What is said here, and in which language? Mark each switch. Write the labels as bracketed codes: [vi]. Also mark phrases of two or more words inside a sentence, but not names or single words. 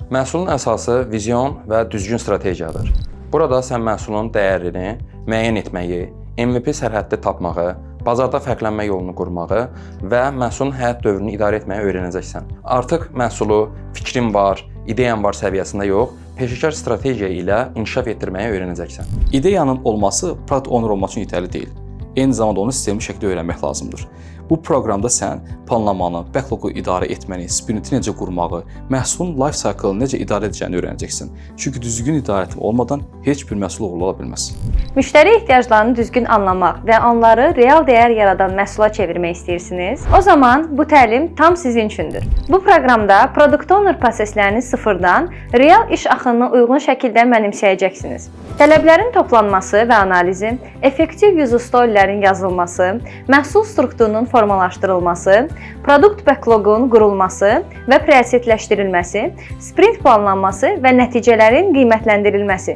[az] Məhsulun əsası vizyon və düzgün strategiyadır. Burada sən məhsulun dəyərini müəyyən etməyi, MVP sərhəddi tapmağı, bazarda fərqlənmə yolunu qurmağı və məhsulun həyat dövrünü idarə etməyi öyrənəcəksən. Artıq məhsulu fikrin var, ideyan var səviyyəsində yox, peşəkar strategiya ilə inkişaf etdirməyi öyrənəcəksən. İdeyanın olması [en] product owner [az] olmaq üçün yetərli deyil. Eyni zamanda onu sistemli şəkildə öyrənmək lazımdır. Bu proqramda sən planlamanı, backlogu idarə etməni, sprinti necə qurmağı, məhsulun [en] life cycle-ını [az] necə idarə edəcəyini öyrənəcəksən. Çünki düzgün idarə etmə olmadan heç bir məhsul uğurlu ola bilməz. Müştəri ehtiyaclarını düzgün anlamaq və onları real dəyər yaradan məhsula çevirmək istəyirsiniz? O zaman bu təlim tam sizin üçündür. Bu proqramda [en] product owner [az] proseslərini sıfırdan real iş axınına uyğun şəkildə mənimsəyəcəksiniz. Tələblərin toplanması və analizi, effektiv [en] user storylərin [az] yazılması, məhsul strukturunun formalaşdırılması, produkt backlogun qurulması və prioritetləşdirilməsi, sprint planlanması və nəticələrin qiymətləndirilməsi.